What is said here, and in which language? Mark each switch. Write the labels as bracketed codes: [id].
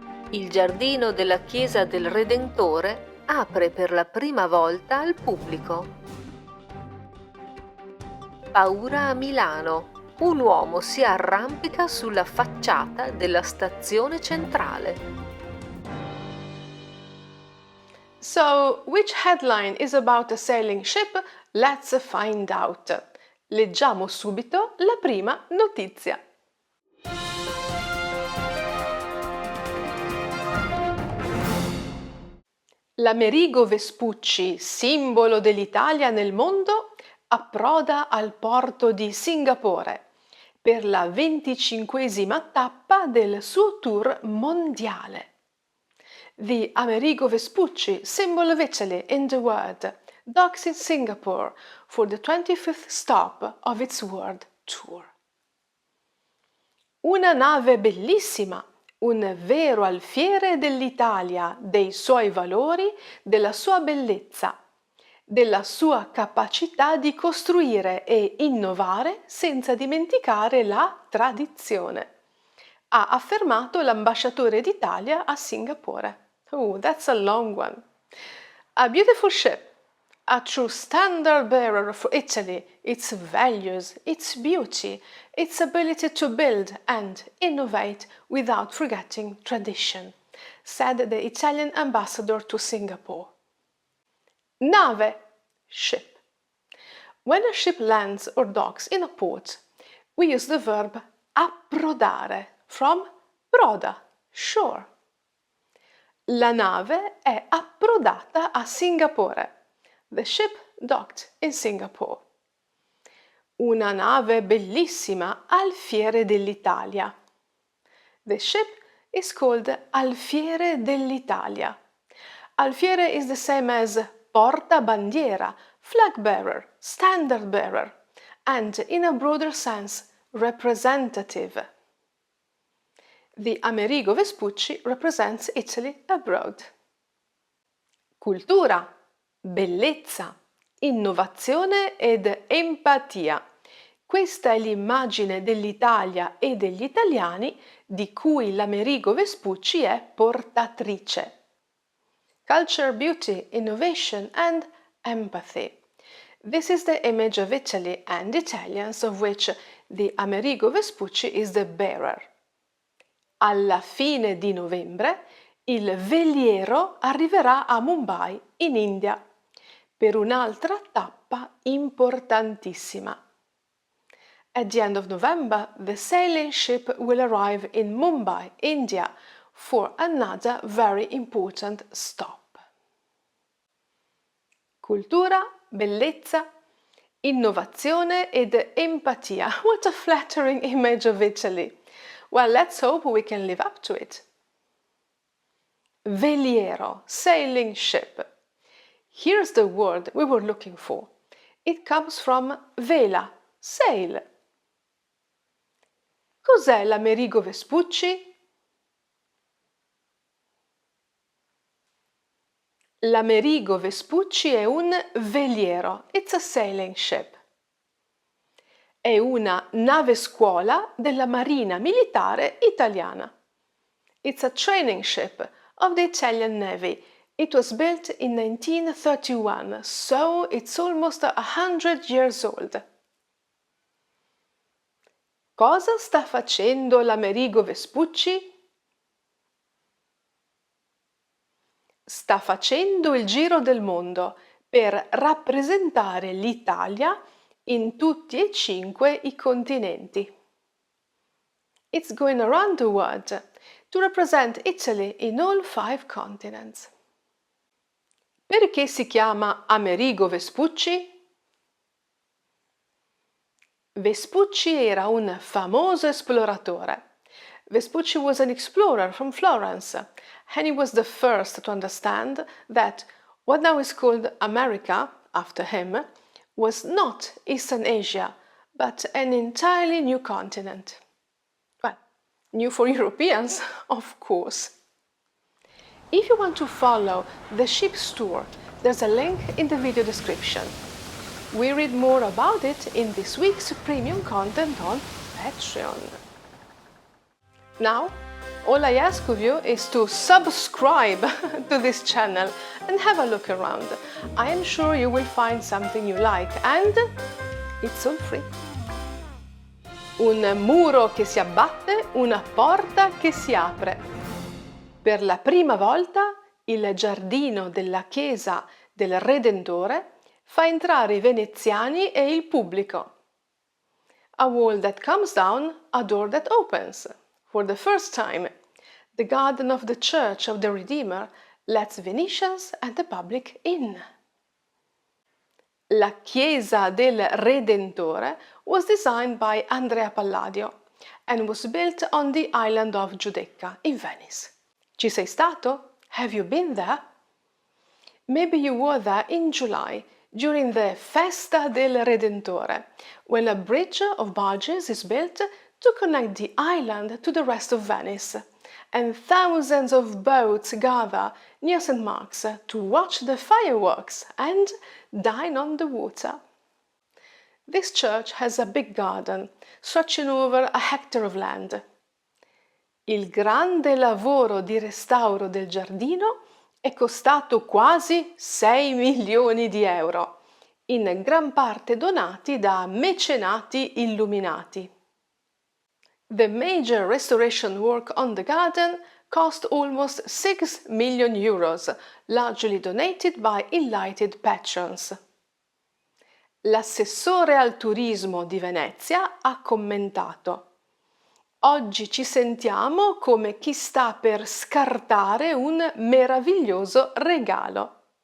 [it] Il giardino della Chiesa del Redentore apre per la prima volta al pubblico. Paura a Milano. Un uomo si arrampica sulla facciata della stazione centrale. [en] So, which headline is about a sailing ship? Let's find out. [it] Leggiamo subito la prima notizia. L'Amerigo Vespucci, simbolo dell'Italia nel mondo, approda al porto di Singapore per la 25esima tappa del suo tour mondiale. [en] The Amerigo Vespucci, symbol of Italy in the world, docks in Singapore for the 25th stop of its world tour. [it] Una nave bellissima, un vero alfiere dell'Italia, dei suoi valori, della sua bellezza, della sua capacità di costruire e innovare senza dimenticare la tradizione, ha affermato l'ambasciatore d'Italia a Singapore. [en] Oh, that's a long one. A beautiful ship, a true standard bearer for Italy, its values, its beauty, its ability to build and innovate without forgetting tradition, said the Italian ambassador to Singapore. Nave, ship. When a ship lands or docks in a port, we use the verb approdare from proda, shore. [it] La nave è approdata a Singapore. [en] The ship docked in Singapore. [it] Una nave bellissima, alfiere dell'Italia. [en] The ship is called Alfiere dell'Italia. Alfiere is the same as portabandiera, flag bearer, standard bearer, and in a broader sense, representative. The Amerigo Vespucci represents Italy abroad. [it] Cultura, bellezza, innovazione ed empatia. Questa è l'immagine dell'Italia e degli italiani di cui l'Amerigo Vespucci è portatrice. [en] Culture, beauty, innovation and empathy. This is the image of Italy and Italians of which the Amerigo Vespucci is the bearer. [it] Alla fine di novembre il veliero arriverà a Mumbai, in India, per un'altra tappa importantissima. [en] At the end of November, the sailing ship will arrive in Mumbai, India, for another very important stop. [it] Cultura, bellezza, innovazione ed empatia. [en] What a flattering image of Italy. Well, let's hope we can live up to it. Veliero, sailing ship. Here's the word we were looking for. It comes from vela, sail. [it] Cos'è l'Amerigo Vespucci? L'Amerigo Vespucci è un veliero. [en] It's a sailing ship. [it] È una nave scuola della Marina Militare Italiana. [en] It's a training ship of the Italian Navy. It was built in 1931, so it's almost 100 years old. [it] Cosa sta facendo l'Amerigo Vespucci? Sta facendo il giro del mondo per rappresentare l'Italia in tutti e 5 i continenti. [en] It's going around the world to represent Italy in all 5 continents. [it] Perché si chiama Amerigo Vespucci? Vespucci era un famoso esploratore. [en] Vespucci was an explorer from Florence, and he was the first to understand that what now is called America, after him, was not Eastern Asia, but an entirely new continent. Well, new for Europeans, of course. If you want to follow the ship's tour, there's a link in the video description. We read more about it in this week's premium content on Patreon. Now, all I ask of you is to subscribe to this channel and have a look around. I am sure you will find something you like, and it's all free. [it] Un muro che si abbatte, una porta che si apre. Per la prima volta il giardino della chiesa del Redentore fa entrare i veneziani e il pubblico. [en] A wall that comes down, a door that opens. For the first time, the garden of the Church of the Redeemer lets Venetians and the public in. La chiesa del Redentore was designed by Andrea Palladio and was built on the island of Giudecca in Venice. [it] Ci sei stato? [en] Have you been there? Maybe you were there in July during the Festa del Redentore, when a bridge of barges is built to connect the island to the rest of Venice, and thousands of boats gather near St. Mark's to watch the fireworks and dine on the water. This church has a big garden, stretching over a hectare of land. [it] Il grande lavoro di restauro del giardino è costato quasi 6 milioni di euro, in gran parte donati da mecenati illuminati. [en] The major restoration work on the garden cost almost 6 million euros, largely donated by enlightened patrons. [it] L'assessore al turismo di Venezia ha commentato: oggi ci sentiamo come chi sta per scartare un meraviglioso regalo.